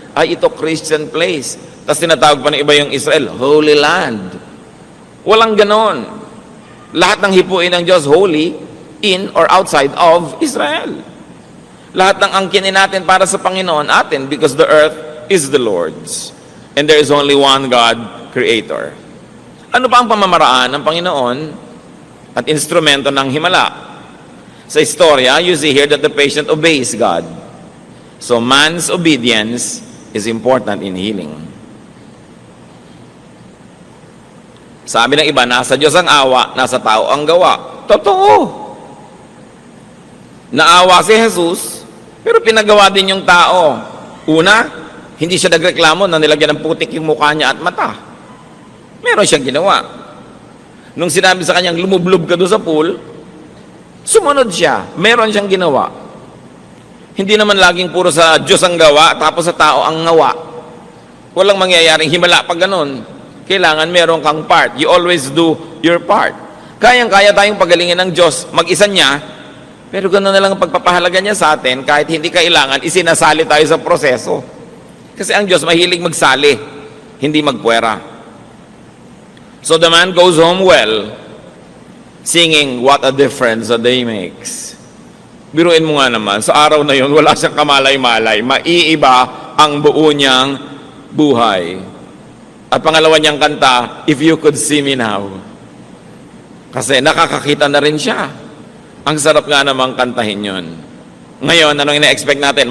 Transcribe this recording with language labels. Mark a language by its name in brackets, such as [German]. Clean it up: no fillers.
[Filipino] Ay, ito Christian place. Tapos tinatawag pa ng iba yung Israel, Holy Land. Walang ganon. Lahat ng hipuin ng Diyos, holy, [English] in or outside of Israel. [Filipino] Lahat ng angkinin natin para sa Panginoon, atin, [English] because the earth is the Lord's. And there is only one God, Creator. [Filipino] Ano pa ang pamamaraan ng Panginoon at instrumento ng himala? Sa istorya, [English] you see here that the patient obeys God. So man's obedience is important in healing. [Filipino] Sabi ng iba, nasa Diyos ang awa, nasa tao ang gawa. Totoo. Naawa si Jesus, pero pinagawa din yung tao. Una, hindi siya nagreklamo na nilagyan ng putik yung mukha niya at mata. Meron siyang ginawa. Nung sinabi sa kanyang, lumublob ka doon sa pool, sumunod siya. Meron siyang ginawa. Hindi naman laging puro sa Diyos ang gawa, tapos sa tao ang ngawa. Walang mangyayaring himala pag ganun. Kailangan meron kang part. [English] You always do your part. [Filipino] Kayang-kaya tayong pagalingin ng Diyos, mag-isa niya, pero gano'n na lang ang pagpapahalaga niya sa atin, kahit hindi kailangan, isinasali tayo sa proseso. Kasi ang Diyos mahilig magsali, hindi magpuwera. [English] So the man goes home well, singing, what a difference a day makes. [Filipino] Biruin mo nga naman, sa araw na yun, wala siyang kamalay-malay. Maiiba ang buo niyang buhay. At pangalawa niyang kanta, If You Could See Me Now. Kasi nakakakita na rin siya. Ang sarap nga namang kantahin yun. Ngayon, anong ina-expect natin?